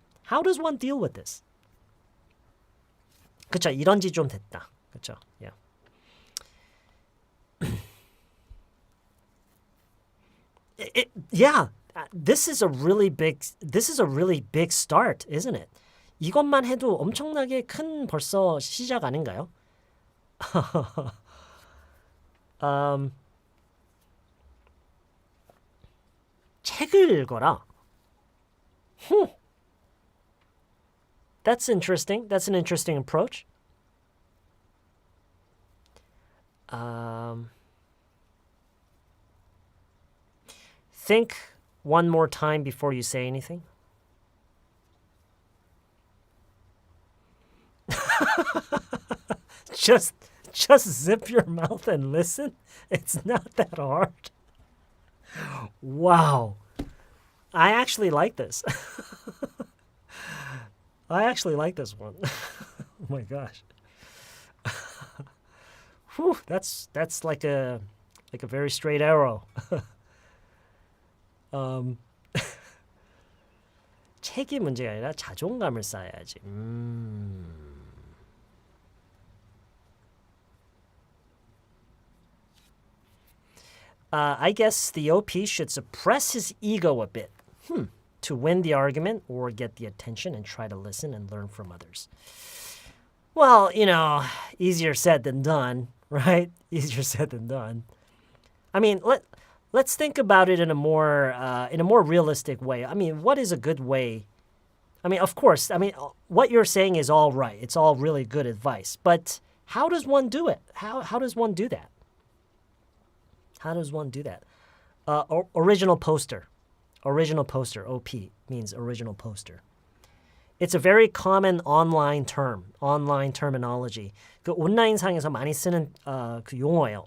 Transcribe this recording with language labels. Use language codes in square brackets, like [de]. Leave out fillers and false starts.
[en] How does one deal with this? [ko] 그쵸, 이런지 좀 됐다. 그쵸, yeah. [en] Yeah, this is a really big start, isn't it? [ko] 이것만 해도 엄청나게 큰 벌써 시작 아닌가요? 책을 읽어라. [en] That's interesting. That's an interesting approach. Think one more time before you say anything. Just zip your mouth and listen. It's not that hard. Wow. I actually like this. I actually like this one. Oh my gosh. Whew, that's like a very straight arrow. [ko] 책이 문제가 아니라 자존감을 쌓아야지. [en] I guess the OP should suppress his ego a bit. To win the argument or get the attention and try to listen and learn from others. Well, easier said than done, right? Easier said than done. I mean, let's think about it in a more realistic way. I mean, what is a good way? I mean, of course, what you're saying is all right. It's all really good advice. But How does one do it? How does one do that? How does one do that? Original poster. Original poster. OP means original poster. It's a very common online term, online terminology. [ko] 그 온라인상에서 많이 쓰는 그 용어예요.